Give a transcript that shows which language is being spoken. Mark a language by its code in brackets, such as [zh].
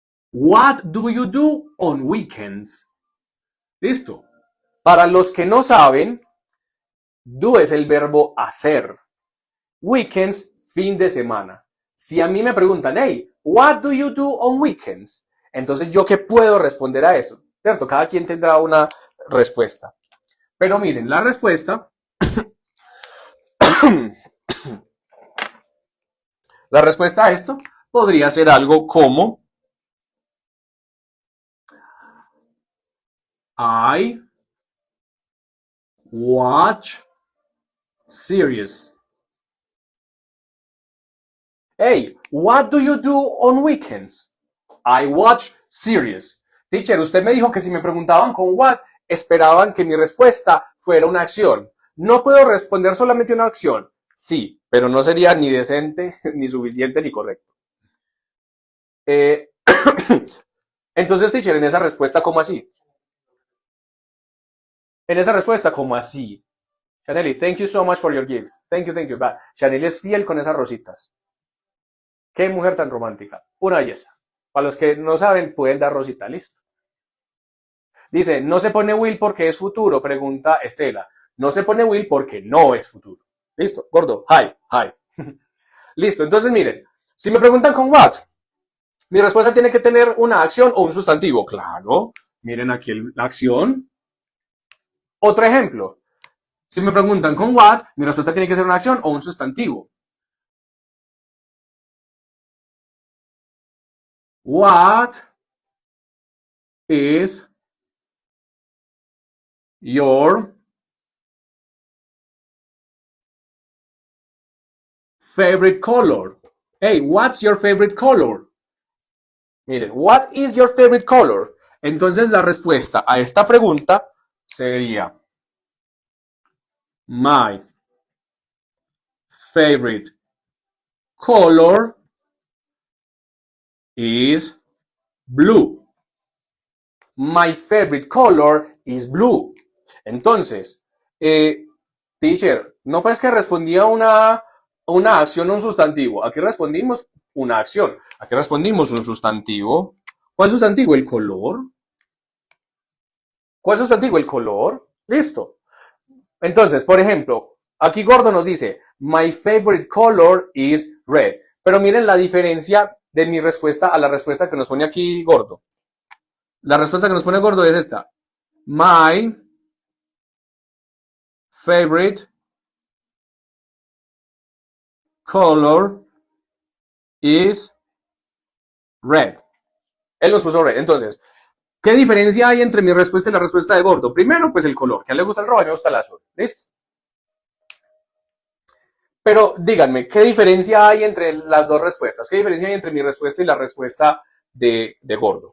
[en] What do you do on weekends? [es] Listo. Para los que no saben, do es el verbo hacer. [en] Weekends, [es] fin de semana. Si a mí me preguntan, [en] hey, what do you do on weekends? [es] Entonces, ¿yo qué puedo responder a eso? ¿Cierto? Cada quien tendrá una respuesta. Pero miren, la respuesta, la respuesta a esto podría ser algo como [en] I watch series. Hey, what do you do on weekends? I watch series. [es] Teacher, usted me dijo que si me preguntaban con what, esperaban que mi respuesta fuera una acción. ¿No puedo responder solamente una acción? Sí, pero no sería ni decente, ni suficiente, ni correcto. Entonces, teacher, en esa respuesta, ¿cómo así? En esa respuesta, ¿cómo así? [en] Chaneli, thank you so much for your gifts. Thank you, thank you. [es] Chaneli es fiel con esas rositas. Qué mujer tan romántica. Una belleza. Para los que no saben, pueden dar rosita, listo. Dice, no se pone will porque es futuro, pregunta Estela. No se pone will porque no es futuro. Listo, gordo. [en] Hi, hi. [es] Listo, entonces miren, si me preguntan con what, mi respuesta tiene que tener una acción o un sustantivo. Claro, miren aquí la acción. Otro ejemplo, si me preguntan con what, mi respuesta tiene que ser una acción o un sustantivo. [en] What is your favorite color? Hey, what's your favorite color? [es] Miren, [en] what is your favorite color? [es] Entonces la respuesta a esta pregunta sería [en] my favorite color is blue. My favorite color is blue. [es] Entonces, teacher, no pues que respondía una acción o un sustantivo. Aquí respondimos una acción. Aquí respondimos un sustantivo. ¿Cuál sustantivo? El color. ¿Cuál sustantivo? El color. Listo. Entonces, por ejemplo, aquí Gordo nos dice, [en] my favorite color is red. [es] Pero miren la diferencia de mi respuesta a la respuesta que nos pone aquí Gordo. La respuesta que nos pone Gordo es esta. [en] My favorite color is red. [es] Él nos puso red. Entonces, ¿qué diferencia hay entre mi respuesta y la respuesta de Gordo? Primero, pues el color. Que a él le gusta el rojo y a mí me gusta el azul. ¿Listo? Pero díganme, ¿qué diferencia hay entre las dos respuestas? ¿Qué diferencia hay entre mi respuesta y la respuesta de Gordo?